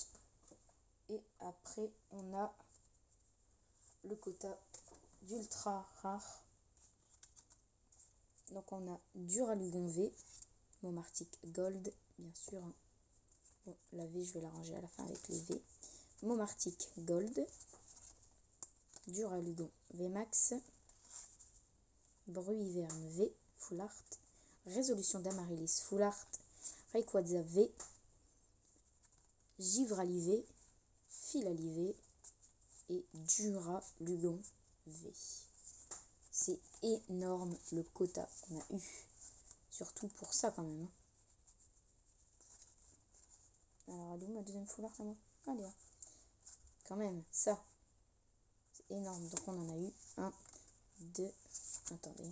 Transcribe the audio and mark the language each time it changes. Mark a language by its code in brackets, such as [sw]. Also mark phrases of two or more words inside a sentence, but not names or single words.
[fr] Et après on a le quota d'ultra rare. Donc on a Duralugon V, Momartic Gold, bien sûr. Bon, la V je vais la ranger à la fin avec les V. Momartic Gold, Duralugon VMAX, Bruhiverne V, Full Art, Résolution d'Amaryllis Full Art, Rayquaza V, Givrali V, Filali V et Duralugon V. C'est énorme le quota qu'on a eu. Surtout pour ça quand même. Alors, elle est où ma deuxième Full Art à moi? Allez, hein. Quand même, ça. C'est énorme. Donc on en a eu 1, 2, attendez.